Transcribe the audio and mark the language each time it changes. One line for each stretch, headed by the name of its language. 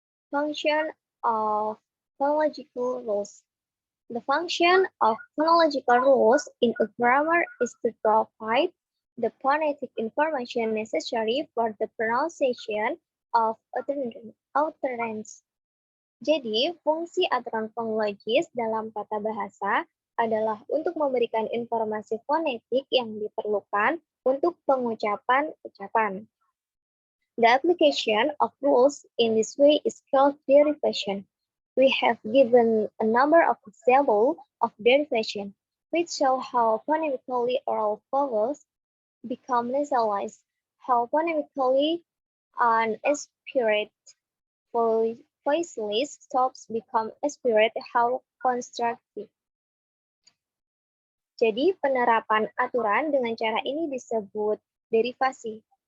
English: Function of phonological rules. The function of phonological rules in a grammar is to provide the phonetic information necessary for the pronunciation of utterance.
Indonesian: Jadi, fungsi aturan fonologis dalam tata bahasa adalah untuk memberikan informasi fonetik yang diperlukan untuk pengucapan ucapan.
English: The application of rules in this way is called derivation. We have given a number of examples of derivation, which show how phonemically oral vowels become nasalized, how phonemically unaspirate voiceless stops become aspirate, how constructive.
Indonesian: Jadi penerapan aturan dengan cara ini disebut derivasi.